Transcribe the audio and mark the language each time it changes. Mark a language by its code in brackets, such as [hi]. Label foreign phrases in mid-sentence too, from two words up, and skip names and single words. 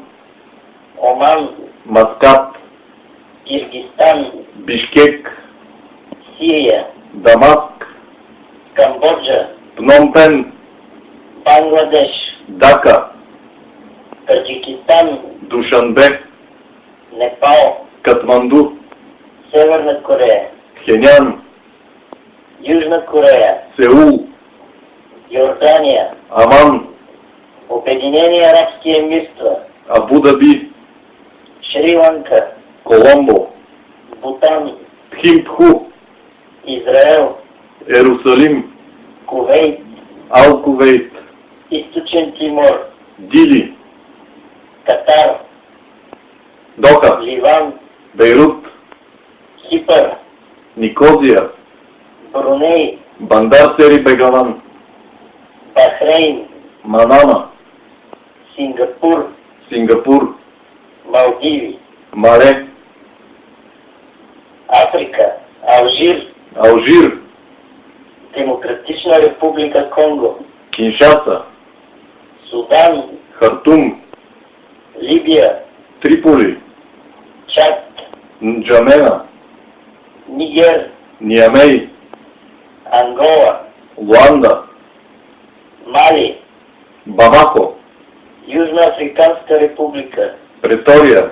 [bg] Оман, Маскат, Киргизстан, Бишкек, Сирия, Дамаск, Камбоджа, Пномпен, Бангладеш, Дака, Таджикистан, Душанбе, Непал, Катманду, Северна Корея, Пхенян, Южна Корея, Сеул, Йордания, Аман, Обединени арабски емирства, Абу Даби, Шри-Ланка, Коломбо, Бутан, Тхимпху, Израел, Ерусалим, Кувейт, Ал-Кувейт, Източен Тимор, Дили, Катар, Доха, Ливан, Бейрут, Кипър, Никозия, Бруней, Бандар Сери Бегалан, Бахрейн, Манама, Сингапур, Сингапур, Малдиви, Маре, Африка, Алжир, Алжир, Демократична република Конго, Киншаса, Судан, Хартум, Либия, Триполи, Чад, Нджамена, Нигер, Ниамей, Ангола, Луанда, Мали, Бамако, Южноафриканска република, Претория,